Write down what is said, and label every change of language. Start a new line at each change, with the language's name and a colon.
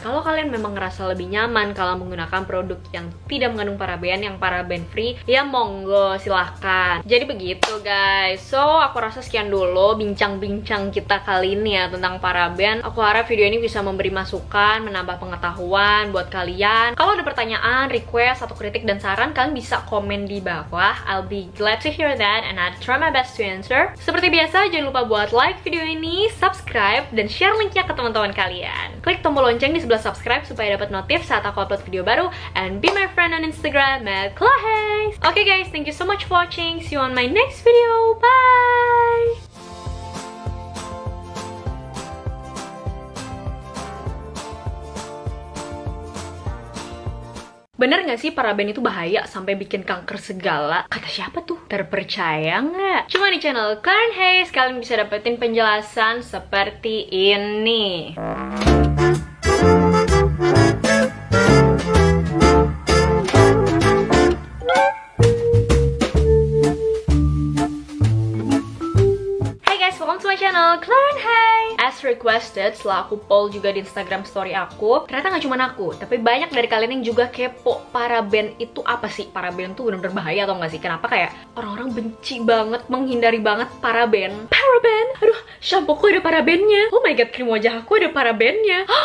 Indonesian: Kalau kalian memang ngerasa lebih nyaman kalau menggunakan produk yang tidak mengandung paraben, yang paraben free, ya monggo silahkan. Jadi begitu guys. So aku rasa sekian dulu bincang-bincang kita kali ini ya tentang paraben. Aku harap video ini bisa memberi masukan, menambah pengetahuan buat kalian. Kalau ada pertanyaan, request, atau kritik dan saran, kalian bisa komen di bawah.
English: I'll be glad to hear that and I'll try my best to answer.
Indonesian: Seperti biasa, jangan lupa buat like video ini, subscribe, dan share linknya ke teman-teman kalian. Klik tombol lonceng di sebelah subscribe supaya dapat notif saat aku upload video baru,
English: and be my friend on Instagram @clahes. Okay guys, thank you so much for watching. See you on my next video. Bye!
Indonesian: Bener gak sih paraben itu bahaya sampai bikin kanker segala? Kata siapa tuh? Terpercaya nggak? Cuma di channel Clarence Hayes kalian bisa dapetin penjelasan seperti ini.
English: Welcome to my channel, Clarence Hayes.
Indonesian: As requested, setelah aku poll juga di Instagram story aku, ternyata nggak cuma aku, tapi banyak dari kalian yang juga kepo paraben itu apa sih? Paraben tuh bener-bener bahaya atau nggak sih? Kenapa kayak orang-orang benci banget, menghindari banget paraben? Paraben? Aduh, shampoo aku ada parabennya. Oh my god, krim wajah aku ada parabennya.